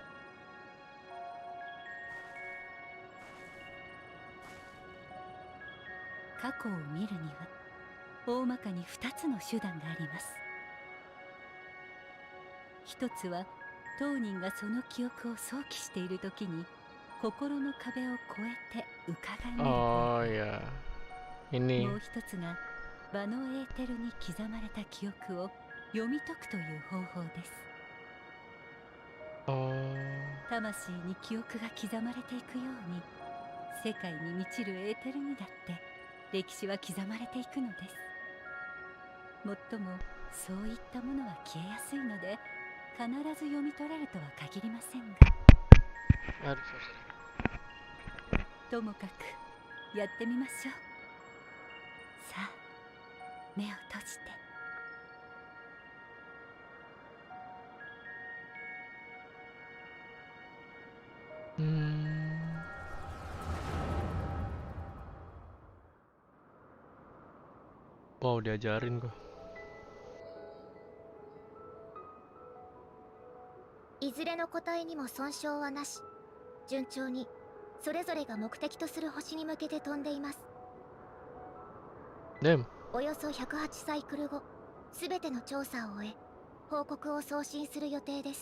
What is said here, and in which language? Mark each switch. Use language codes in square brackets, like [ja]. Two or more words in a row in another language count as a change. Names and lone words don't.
[ja] 過去を見るには大まかに2つの手段があります。一つは当人がその記憶を想起している時に心の壁を越えて伺い見る。 [id] Oh ya, ini. [ja] もう一つが場のエーテルに刻まれた記憶を読み解くという方法です。 Oh. 魂に記憶が刻まれていくように世界に満ちるエーテルにだって歴史は刻まれていくのです。もっともそういったものは消えやすいので必ず読み取れるとは限りませんが、 [id] Aduh, susah. [ja] ともかくやってみましょう。さあ、目を閉じて。 [id] Wow, diajarin gua. [ja] いずれの個体にも損傷はなし、順調にそれぞれが目的とする星に向けて飛んでいます。 Damn. およそ108サイクル後、すべての調査を終え報告を送信する予定です。